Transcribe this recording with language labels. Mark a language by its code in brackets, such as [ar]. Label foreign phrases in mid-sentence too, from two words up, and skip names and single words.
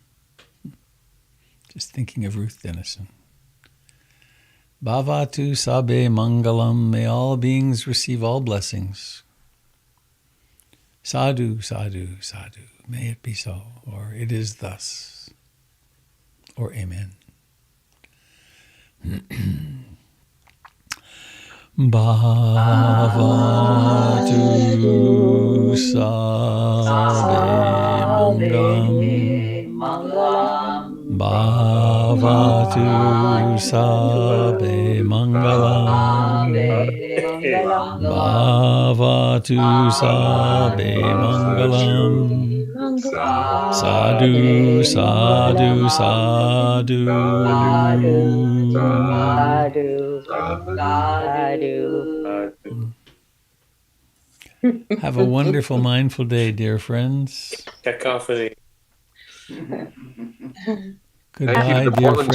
[en] Just thinking of Ruth Dennison. [pi] Bhavatu Sabe Mangalam. [en] May all beings receive all blessings. [pi] Sadhu, sadhu, sadhu. [en] May it be so, or it is thus, or amen. [pi] Bhavatu Sabe Mangalam. Bhavatu Sabe Mangalam. Bhavatu Sabe Mangalam. Sadhu, sadhu, sadhu. [en] Have a wonderful, mindful day, dear friends. Cacophony. Goodbye, the dear Portland